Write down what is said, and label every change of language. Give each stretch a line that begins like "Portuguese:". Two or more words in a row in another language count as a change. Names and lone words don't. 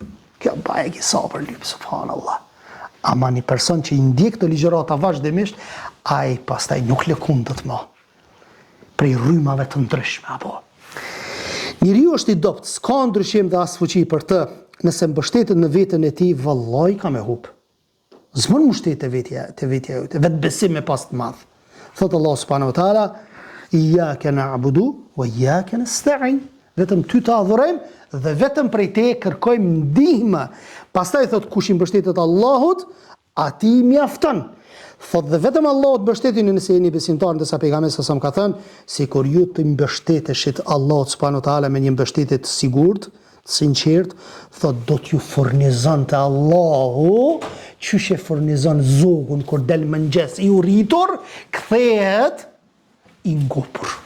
Albanian: Kjo baje ki sabër lyp, subhanallah. Ama një person që i ndjek të ligjërata vazhdimisht, ai pastaj nuk lëkundët më. Prej rrymave të ndryshme, apo. Njeriu është i dopt, s'ka ndryshim dhe as fuqi për të, nëse mbështetet në veten e tij, vallai ka me hub. S'mund mbështet te vetja jote, vetë besim me pas të madh.
Arabic: Thot الله سبحانه وتعالى إياك نعبد وإياك نستعين.
Albanian: Vetëm ty të adhurojmë dhe vetëm prej te kërkojmë ndihmë. Pastaj thot kush i mbështetet Allahut, atij mjafton. Thot dhe vetëm Allahut mbështeteni nëse jeni besimtar, ndërsa pejgamberi sa ka thënë, sikur ju të mbështeteshit Allahut
Arabic: سبحانه وتعالى
Albanian: me një mbështetje të sigurt, të sinqert, thot do t'ju furnizonte Allahu, qysh e furnizon zogun kur del mëngjes i urritur, kthehet i ngopur.